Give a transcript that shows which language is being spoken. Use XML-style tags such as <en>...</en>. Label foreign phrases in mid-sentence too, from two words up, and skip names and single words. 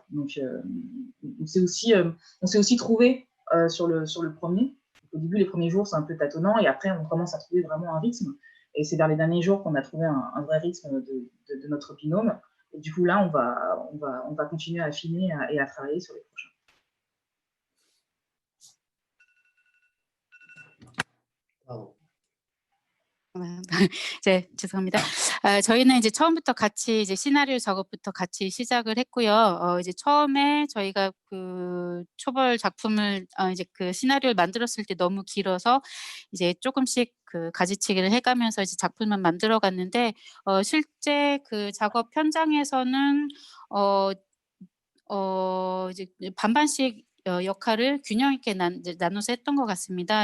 <fr>Donc, on s'est aussi trouvé sur le premier. Au début, les premiers jours, c'est un peu tâtonnant, et après, on commence à trouver vraiment un rythme. Et c'est vers les derniers jours qu'on a trouvé un vrai rythme de notre binôme. Et du coup, là, on va continuer à affiner et à travailler sur les prochains.</fr> <ko>네, 죄송합니다. 저희는 이제 처음부터 같이 이제 시나리오 작업부터 같이 시작을 했고요. 이제 처음에 저희가 그 초벌 작품을 이제 그 시나리오를 만들었을 때 너무 길어서 이제 조금씩 그 가지치기를 해가면서 이제 작품을 만들어 갔는데 실제 그 작업 현장에서는 이제 반반씩 역할을 균형 있게 나눠서 했던 것 같습니다.</ko>